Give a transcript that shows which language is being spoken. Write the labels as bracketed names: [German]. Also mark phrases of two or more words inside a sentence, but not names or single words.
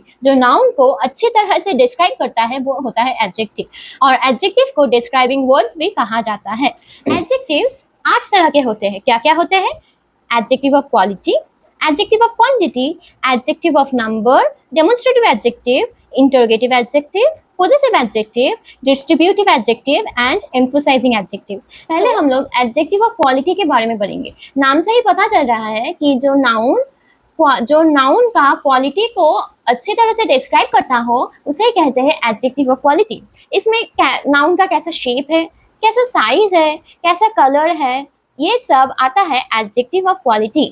[Hindi] जो नाउन को अच्छी तरह से डिस्क्राइब करता है वो होता है एडजेक्टिव, और एडजेक्टिव को [English] describing words [Hindi] भी कहा जाता है। एडजेक्टिव्स 8 तरह के होते हैं। क्या क्या होते हैं? [English] Adjective of quality, adjective of quantity, adjective of number, demonstrative adjective, interrogative adjective, possessive adjective, distributive adjective and emphasizing adjective। [Hindi] पहले हम लोग [English] adjective of quality [Hindi] के बारे में पढ़ेंगे। नाम से ही पता चल रहा है कि जो नाउन का क्वालिटी को अच्छी तरह से डिस्क्राइब करता हो उसे कहते हैं [English] adjective of quality. [Hindi] इसमें नाउन का कैसा शेप है, कैसा साइज है, कैसा कलर है, ये सब आता है [English] adjective of quality.